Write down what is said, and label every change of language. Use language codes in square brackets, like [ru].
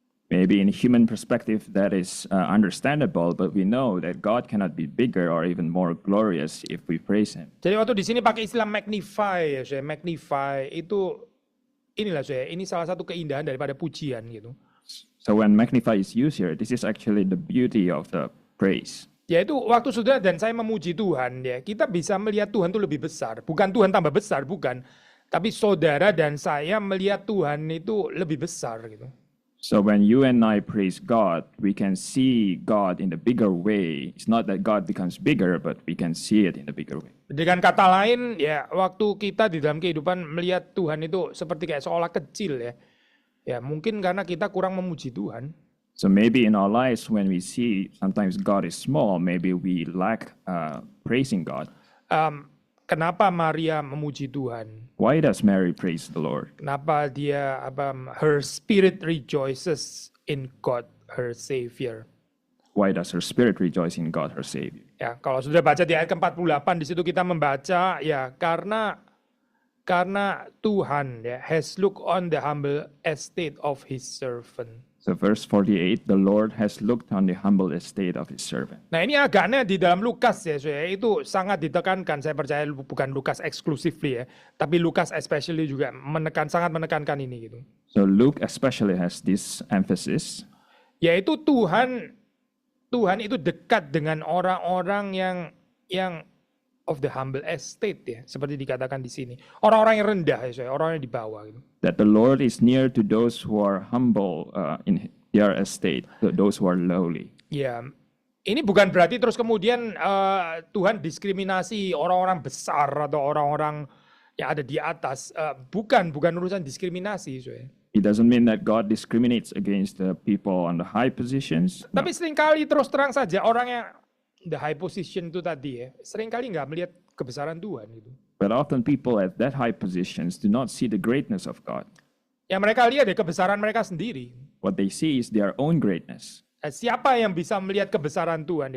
[en] Maybe in human perspective that is understandable, but we know that God cannot be bigger or even more glorious if we praise Him. [id] Jadi waktu di sini pakai istilah magnify ya, saya magnify itu inilah saya, ini salah satu keindahan daripada pujian gitu. [en] So when magnify is used here, this is actually the beauty of the praise. [id] Yaitu waktu saudara dan saya memuji Tuhan ya, kita bisa melihat Tuhan itu lebih besar. Bukan Tuhan tambah besar, bukan. Tapi saudara dan saya melihat Tuhan itu lebih besar gitu. [en] So when you and I praise God, we can see God in the bigger way. It's not that God becomes bigger, but we can see it in a bigger way. [id] Dengan kata lain ya, waktu kita di dalam kehidupan melihat Tuhan itu seperti kayak seolah kecil ya. Ya mungkin karena kita kurang memuji Tuhan. [en] So maybe in our lives, when we see sometimes God is small, maybe we lack praising God. [id] Kenapa Maria memuji Tuhan? [en] Why does Mary praise the Lord? Kenapa dia her spirit rejoices in God, her Savior? Why does her spirit rejoice in God, her Savior? [id] Ya, kalau sudah baca di ayat ke-48 di situ kita membaca ya karena Tuhan ya has looked on the humble estate of his servant. [en] So verse 48, the Lord has looked on the humble estate of his servant. [id] Nah ini agaknya di dalam Lukas ya, itu sangat ditekankan. Saya percaya bukan Lukas exclusively ya, tapi Lukas especially juga sangat menekankan ini gitu. [en] So Luke especially has this emphasis. [id] Yaitu Tuhan itu dekat dengan orang-orang yang of the humble estate ya, seperti dikatakan di sini. Orang-orang yang rendah ya, orang yang di bawah gitu. [en] That the Lord is near to those who are humble in their estate, those who are lowly. [id] Ya, ini bukan berarti terus kemudian Tuhan diskriminasi orang-orang besar atau orang-orang yang ada di atas. Bukan urusan diskriminasi. [en] It doesn't mean that God discriminates against the people on the high positions. [id] Tapi seringkali terus terang saja orang yang the high position itu tadi ya, seringkali nggak melihat kebesaran Tuhan gitu. [en] But often people at that high positions do not see the greatness of God. [id] Yang mereka lihat ya kebesaran mereka sendiri. [en] What they see is their own greatness. [id] Siapa yang bisa melihat kebesaran Tuhan?